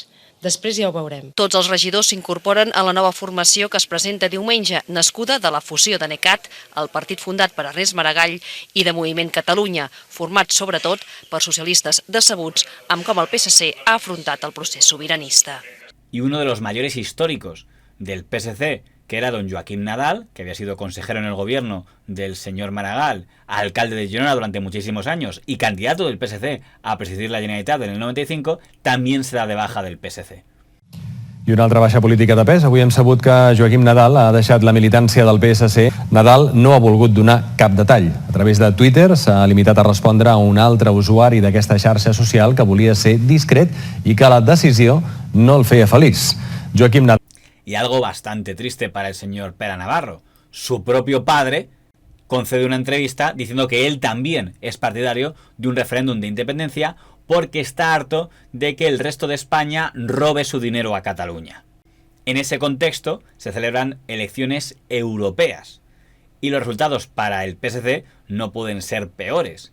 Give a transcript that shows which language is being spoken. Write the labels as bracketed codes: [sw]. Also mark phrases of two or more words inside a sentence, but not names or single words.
[ca] Després ja ho veurem. Tots els regidors s'incorporen a la nova formació que es presenta diumenge, nascuda de la fusió de NECAT, el partit fundat per Ernest Maragall, i de Moviment Catalunya, format sobretot per socialistes decebuts amb com el PSC ha afrontat el procés sobiranista. [es] Y uno de los mayores históricos del PSC, que era don Joaquim Nadal, que había sido consejero en el gobierno del señor Maragall, alcalde de Girona durante muchísimos años y candidato del PSC a presidir la Generalitat en el 95, también se da de baja del PSC. [ca] I una altra baixa política de pes. Avui hem sabut que Joaquim Nadal ha deixat la militància del PSC. Nadal no ha volgut donar cap detall. A través de Twitter s'ha limitat a respondre a un altre usuari d'aquesta xarxa social que volia ser discret i que la decisió no el feia feliç. Joaquim Nadal. [es] Y algo bastante triste para el señor Pere Navarro. Su propio padre concede una entrevista diciendo que él también es partidario de un referéndum de independencia porque está harto de que el resto de España robe su dinero a Cataluña. En ese contexto se celebran elecciones europeas y los resultados para el PSC no pueden ser peores.